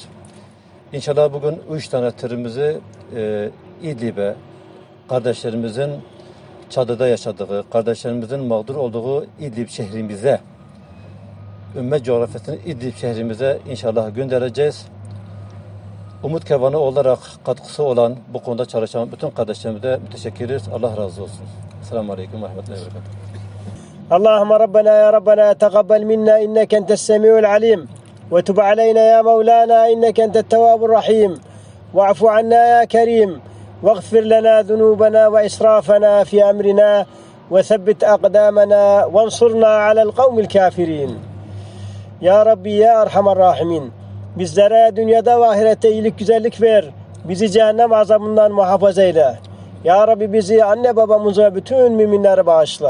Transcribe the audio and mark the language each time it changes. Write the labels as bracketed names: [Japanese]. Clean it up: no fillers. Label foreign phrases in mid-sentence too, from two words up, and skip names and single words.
[Turkish] İnşallah bugün 3 tane tırımızı İdlib'e, kardeşlerimizin çadırda yaşadığı, kardeşlerimizin mağdur olduğu İdlib şehrimize, ümmet coğrafyasının İdlib şehrimize inşallah göndereceğiz. Umut Kervanı olarak katkısı olan, bu konuda çalışan bütün kardeşlerimize müteşekkiriz. Allah razı olsun. [Arabic] سلام عليكم ورحمة الله وبركاته. اللهم ربنا يا ربنا تقبل منا إنك أنت السميع العليم وتب علينا يا مولانا إنك أنت التواب الرحيم واعف عنا يا كريم واغفر لنا ذنوبنا وإسرافنا في أمرنا وثبت أقدامنا وانصرنا على القوم الكافرين يا ربي يا أرحم الراحمين, [Turkish] bizlere dünyada ve ahirette iyilik güzellik ver, bizi cehennem azabından muhafaza eyle. [Arabic] يا ربي [Turkish] bizi, anne babamızı ve bütün müminleri bağışla.